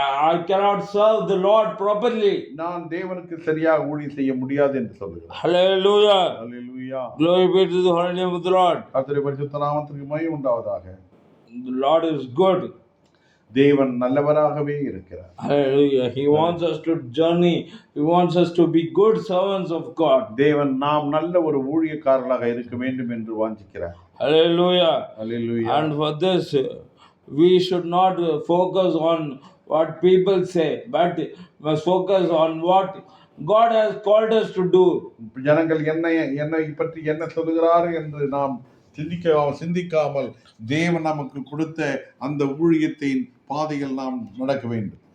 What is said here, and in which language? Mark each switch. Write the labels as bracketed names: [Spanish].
[English] I cannot serve the Lord properly. [Tamil] நான் தேவனுக்கு சரியாக ஊழியம் செய்ய முடியாது என்று சொல்லுகிறார். [English] Hallelujah. Hallelujah. Glory be to the holy name of the Lord. [Tamil] கர்த்தருடைய பரிசுத்த நாமத்திற்கு மகிமை உண்டாவதாக. [English] The Lord is good. [Tamil] தேவன் நல்லவராகவே இருக்கிறார். [English] Hallelujah. He wants us to journey. He wants us to be good servants of God. [Tamil] தேவன் நாம் நல்ல ஒரு ஊழியக்காரர்களாக இருக்க வேண்டும் என்று வாஞ்சிக்கிறார். [English] Hallelujah. Hallelujah. And for this, we should not focus on what people say, but must focus on what God has called us to do. [Tamil] ஜனங்கள் என்னை பற்றி என்ன சொல்கிறார்கள் என்று நாம் சிந்திக்காமல் தேவன் நமக்கு கொடுத்த அந்த ஊழியத்தின் பாதையில் நாம் நடக்க வேண்டும்.